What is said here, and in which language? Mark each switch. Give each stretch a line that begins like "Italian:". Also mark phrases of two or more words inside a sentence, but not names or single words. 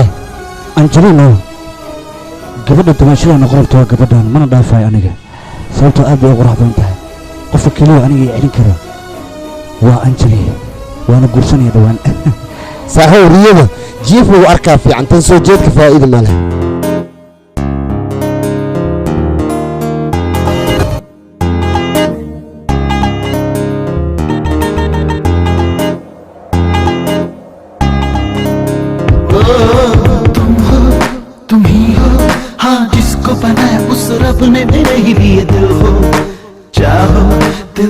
Somali: anjalino gabadha dumaashada noqon rabta waa gabadhan mana dhaafayo aniga sababtoo aad bay u qurux badan tahay qofka keliya aniga i celin karo waa anjali waana guursanaya dhowaan saaxiib riyada jiif lagu arkaa fiican tan soo jeedka faa'iida ma leh
Hindi: तुम ही हो हाँ जिसको बनाया उस रब ने मेरे ही लिए दिल हो चाहो दिल